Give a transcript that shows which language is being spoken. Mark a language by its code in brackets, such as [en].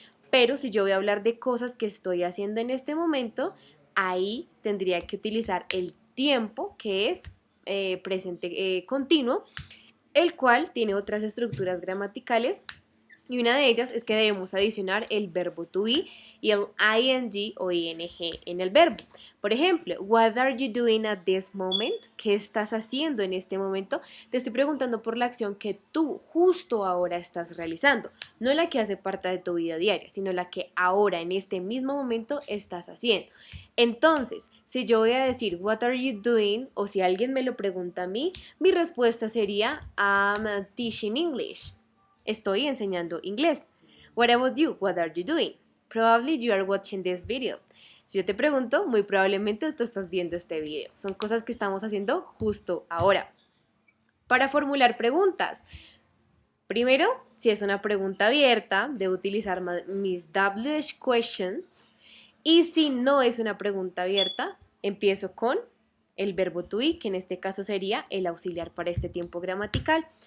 [es] Pero si yo voy a hablar de cosas que estoy haciendo en este momento, ahí tendría que utilizar el tiempo, que es presente continuo, el cual tiene otras estructuras gramaticales y una de ellas es que debemos adicionar el verbo to be y el ing o ing en el verbo. Por ejemplo, [en] what are you doing at this moment? [es] ¿Qué estás haciendo en este momento? Te estoy preguntando por la acción que tú justo ahora estás realizando, no la que hace parte de tu vida diaria, sino la que ahora en este mismo momento estás haciendo. Entonces, si yo voy a decir [en] what are you doing [es] o si alguien me lo pregunta a mí, mi respuesta sería [en] I'm teaching English. [es] Estoy enseñando inglés. [en] What about you? What are you doing? Probably you are watching this video. [es] Si yo te pregunto, muy probablemente tú estás viendo este video. Son cosas que estamos haciendo justo ahora. Para formular preguntas. Primero, si es una pregunta abierta, debo utilizar mis WH questions. Y si no es una pregunta abierta, empiezo con el verbo to be, que en este caso sería el auxiliar para este tiempo gramatical.